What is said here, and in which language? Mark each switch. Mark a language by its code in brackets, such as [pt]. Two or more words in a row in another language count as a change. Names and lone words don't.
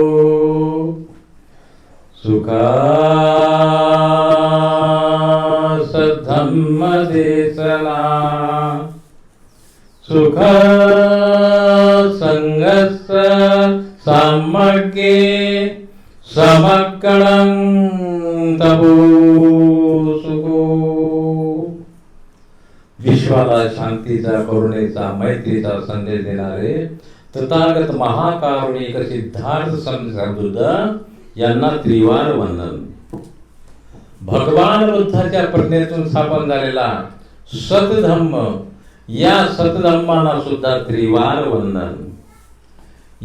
[pi] सुखा सद्धम्म देशना सुख संगस्य सामग्ये समक्कलं तपो सुखो। [mr] विश्वाला शांतीचा करुणेचा मैत्रीचा संदेश देणारे तथागत महाकारुणिक सिद्धार्थ संत बुद्ध यांना त्रिवार वंदन। भगवान बुद्धाच्या प्रज्ञेतून स्थापन झालेला सतधम्म या सतधम्माला सुद्धा त्रिवार वंदन।